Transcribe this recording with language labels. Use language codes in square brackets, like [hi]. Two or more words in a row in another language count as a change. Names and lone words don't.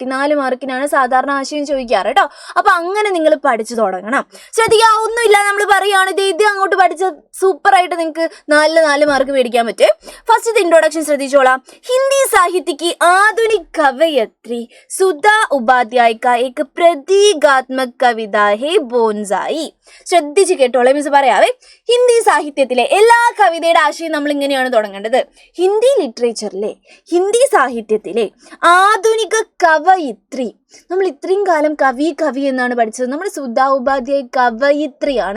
[ml] 4 മാർക്കിനാണ് സാധാരണ ആശയം ചോദിക്കാറ് കേട്ടോ. അപ്പം അങ്ങനെ നിങ്ങൾ പഠിച്ചു തുടങ്ങണം. ശ്രദ്ധിക്കുക, ഒന്നുമില്ല നമ്മൾ പറയുകയാണ് ഇത് അങ്ങോട്ട് പഠിച്ച സൂപ്പറായിട്ട് നിങ്ങൾക്ക് 4 മാർക്ക് മേടിക്കാൻ പറ്റും. [en] First introduction [hi] ശ്രദ്ധിച്ചോളാം. हिंदी साहित्य की आधुनिक कवयित्री सुधा उपाध्याय का एक प्रतीकात्मक कविता है ബോൺസായി. [ml] ശ്രദ്ധിച്ച് കേട്ടോളെ, മിസ് പറയാവേ. ഹിന്ദി സാഹിത്യത്തിലെ എല്ലാ കവിതയുടെ ആശയം നമ്മൾ ഇങ്ങനെയാണ് തുടങ്ങേണ്ടത്. ഹിന്ദി ലിറ്ററേച്ചറിലെ, ഹിന്ദി സാഹിത്യത്തിലെ ആധുനിക കവയിത്രി. നമ്മൾ ഇത്രയും കാലം കവി എന്നാണ് പഠിച്ചത്. നമ്മുടെ സുധാ ഉപാധ്യായ കവയിത്രിയാണ്.